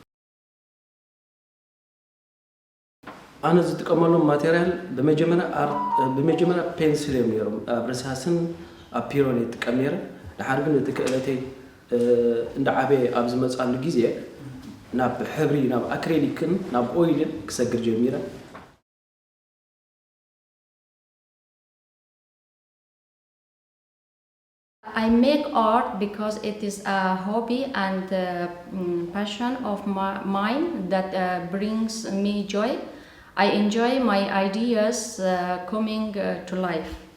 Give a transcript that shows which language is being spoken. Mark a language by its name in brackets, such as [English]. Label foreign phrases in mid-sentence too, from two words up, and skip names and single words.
[Tigrinya] ኣነ ዝጥቀመሎም ማቴርያል ብመጀመርያ ፔንስል እዮም ነይሮም ኣብ ርሳስን ኣብ ፒሮን ይጥቀም ነይረ ድሓር ግን እቲ ክእለተይ እንዳዓበየ ኣብ ዝመፃሉ ግዜ ናብ ሕብሪ ናብ ኣክሬሊክን ናብ ኦይልን ክሰግር ጀሚረ [English] I make art because it is a hobby and passion of mine that brings me joy. I enjoy my ideas coming to life.